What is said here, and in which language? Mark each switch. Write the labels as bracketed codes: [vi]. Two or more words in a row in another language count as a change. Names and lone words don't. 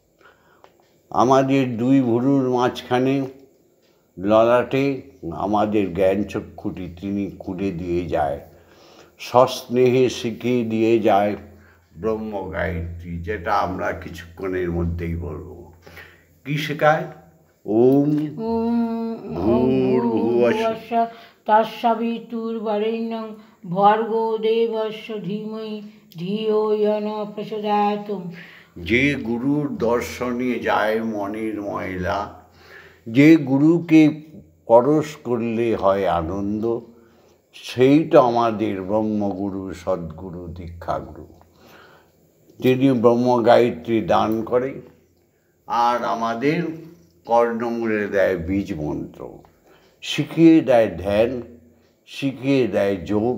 [bn] আমাদের দুই ভুরুর মাঝখানে ললাটে আমাদের জ্ঞান চক্ষুটি তিনি খুলে দিয়ে যায়, সস্নেহে শিখিয়ে দিয়ে যায় ব্রহ্ম গায়ত্রী, যেটা আমরা কিছুক্ষণের মধ্যেই বলবো। কি শেখায়? [sa] ওম ভূর্ভুবস্সুঃ তৎসবিতুর্বরেণ্যং ভর্গো দেবস্য ধীমহি ধিয়ো ইয়ো ন প্রচোদয়াৎ। [bn] যে গুরুর দর্শনে যায় মনের ময়লা, যে গুরুকে পরশ করলে হয় আনন্দ, সেইটা আমাদের ব্রহ্মগুরু, সদ্গুরু, দীক্ষাগুরু। তিনি ব্রহ্ম গায়ত্রী দান করে আর আমাদের কর্ণমূলে দেয় বীজ মন্ত্র, শিখিয়ে দেয় ধ্যান, শিখিয়ে দেয় যোগ।